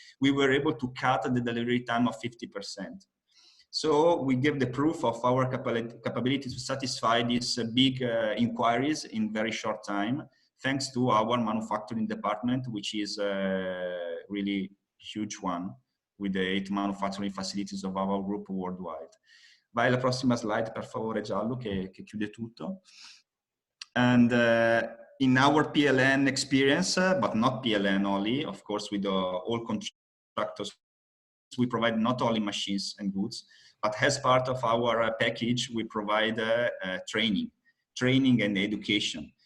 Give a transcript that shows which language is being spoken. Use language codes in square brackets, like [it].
[en] We were able to cut the delivery time of 50%. So we gave the proof of our capability to satisfy these big inquiries in very short time, thanks to our manufacturing department, which is a really huge one, with the 8 manufacturing facilities of our group worldwide. [it] Vai alla prossima slide, per favore, Giallo, che chiude tutto. [en] And in our PLN experience, but not PLN only, of course, with all contractors, we provide not only machines and goods, but as part of our package, we provide training and education.